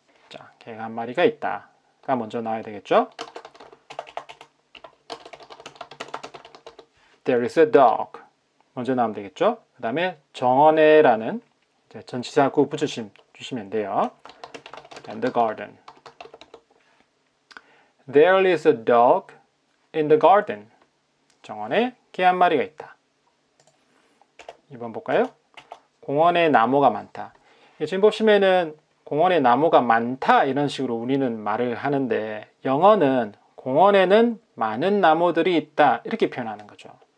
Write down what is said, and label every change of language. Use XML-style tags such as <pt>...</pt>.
<ko>자, 개가 한 마리가 있다가 먼저 나와야 되겠죠?</ko> <en>There is a dog.</en> <ko>먼저 나오면 되겠죠? 그 다음에 정원에라는 전치사구 붙여주시면 돼요.</ko> <en>And the garden. There is a dog in the garden.</en> <ko>정원에 개 한 마리가 있다. 2번 볼까요? 공원에 나무가 많다. 지금 보시면은 공원에 나무가 많다 이런 식으로 우리는 말을 하는데 영어는 공원에는 많은 나무들이 있다 이렇게 표현하는 거죠.</ko>